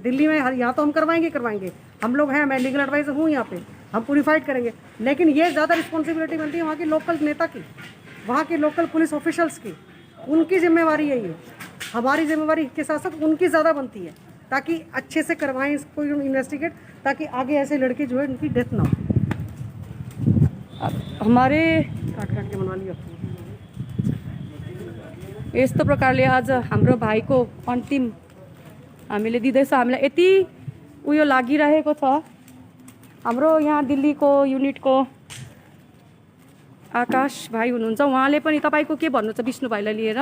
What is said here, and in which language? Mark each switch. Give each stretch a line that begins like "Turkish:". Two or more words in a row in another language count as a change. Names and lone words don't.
Hindi: दिल्ली में यहाँ तो हम करवाएंगे, हम लोग हैं, मैं
English: legal advisor
Hindi: हूँ यहाँ पे, हम पूरी फाइट करेंगे, लेकिन ये ज़्यादा रिस्पॉन्सिबिलिटी बनती है वहाँ के लोकल नेता की, वहाँ के
English: local police officials
Hindi: की। उनकी जिम्मेवारी है ये, हमारी जिम्मेवारी के साथ साथ उनकी ज़्यादा बनती है, ताकि अच्छे से करवाएं इसको इन्वेस्टिगेट, ताकि आगे ऐसे लड़के जो है उनकी डेथ ना हो। हमारे काट के बनवा लिया।
Nepali: यस्तो प्रकारले आज हाम्रो भाइको अन्तिम हामीले दिँदैछ। हामीलाई यति उयो लागिरहेको छ। हाम्रो यहाँ दिल्लीको युनिटको आकाश भाइ हुनुहुन्छ, उहाँले पनि तपाईँको के भन्नु छ विष्णु भाइलाई लिएर?